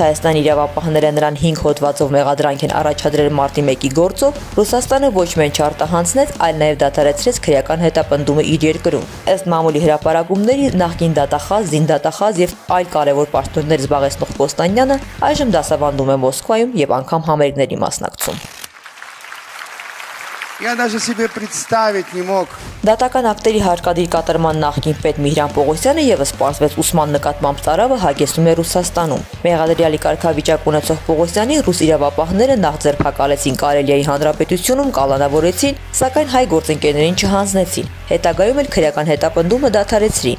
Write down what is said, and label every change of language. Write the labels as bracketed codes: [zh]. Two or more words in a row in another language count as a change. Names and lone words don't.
[hy] Հայաստանի իրավապահները նրան 5 հոդվածով մեղադրանք են առաջադրել մարտի 1-ի գործով, Ռուսաստանը ոչ միայն չարտահանձնեց, այլ նաեւ դադարեցրեց քրեական հետապնդումը իր երկրում։ Ըստ մամուլի հրապարակումների նախկին դատախազ, զինդատախազ եւ այլ կարևոր պաշտոններ զբաղեցնող Կոստանյանը այժմ դասավանդում է Մոսկվայում եւ անգամ համերգների մասնակցում։ [ru] Я даже себе представить не мог. [hy] Դատական ակտերի հարկադիր կատարման նախկին պետ Միհրան Պողոսյանը եւս պարզվեց ուսման նկատմամբ ծարավը հագեցնում է Ռուսաստանում։ Մեղադրյալի կարգավիճակ ունեցող Պողոսյանին ռուս իրավապահները նախ ձերբակալեցին Կարելիայի հանրապետությունում, կալանավորեցին, սակայն հայ գործընկերներին չհանձնեցին։ Հետագայում էլ քրեական հետապնդումը դադարեցրին։